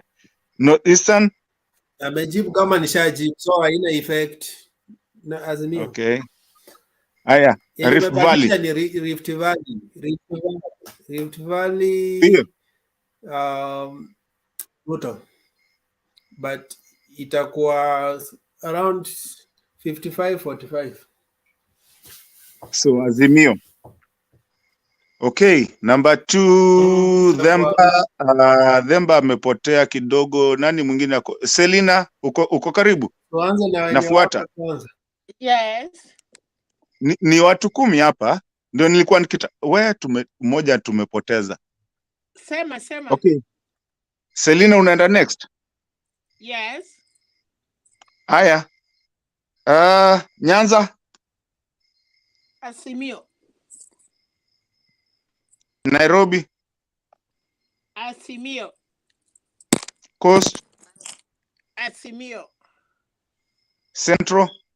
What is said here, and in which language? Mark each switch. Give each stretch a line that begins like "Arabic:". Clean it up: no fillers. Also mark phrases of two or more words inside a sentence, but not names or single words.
Swahili: Northeastern. Amejibu kama nishajibu, so haina effect. Na Azimio. Okay. Haya, Rift Valley. Ni Rift Valley. Rift Valley. Moto. But itakuwa around 55-45. So Azimio. Okay, number 2 Themba amepotea kidogo. Nani mwingine ako? Selina, uko karibu? Tuanze na nafuata. Yes. Ni watu 10 hapa. Ndio nilikuwa mmoja tumepoteza. Sema. Okay. Selina unaenda next? Yes. Haya. Nyanza. Azimio. Nairobi. Azimio. Coast. Azimio. Central.